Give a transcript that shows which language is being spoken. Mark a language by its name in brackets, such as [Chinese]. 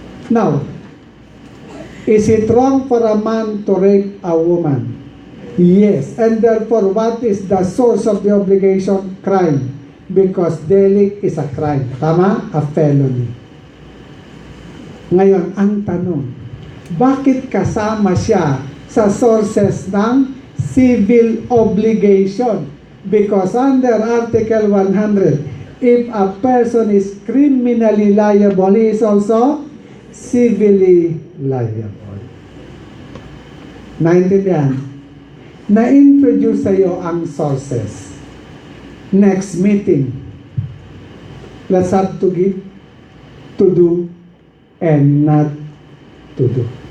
[English] Now, is it wrong for a man to rape a woman? Yes. And therefore, what is the source of the obligation? Crime. Because delict is a crime. [Filipino] Tama? [English] A felony. [Filipino] Ngayon, ang tanong, bakit kasama siya sa sources ng civil obligation? [English] Because under Article 100, if a person is criminally liable, he is also civilly liable. Naintindihan? [Filipino] Na-introduce sa'yo ang sources. [English] Next meeting, let's have to give, to do, and not to do.